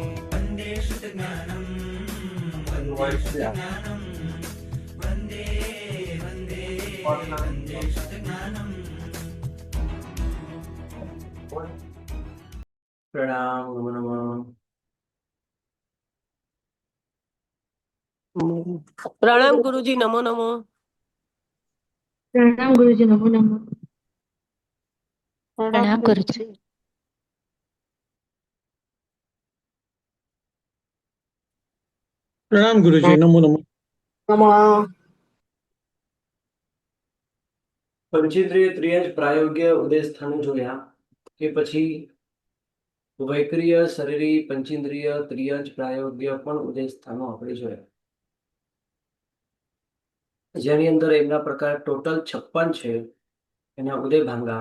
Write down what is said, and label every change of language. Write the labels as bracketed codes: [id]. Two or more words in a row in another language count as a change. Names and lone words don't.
[sa] વંદે શ્રુતજ્ઞાનમ વંદે શ્રુતજ્ઞાનમ વંદે વંદે વંદે શ્રુતજ્ઞાનમ। [gu] પ્રણામ નમો નમઃ। પ્રણામ ગુરુજી, નમો નમો। [hi] प्रणाम गुरुजी, नमो नमः। प्रणाम गुरुजी। [gu] પ્રણામ ગુરુજી, નમો નમઃ। પંચેન્દ્રિય ત્રિયંજ પ્રાયોગ્ય ઉદય સ્થાનો જોયા કે પછી વૈક્રિય શરીરી પંચેન્દ્રિય ત્રિયંજ પ્રાયોગ્ય પણ ઉદય સ્થાનો આપણે જોયા, જેની અંદર એમના પ્રકાર ટોટલ 56 છે, એના ઉદય ભાંગા।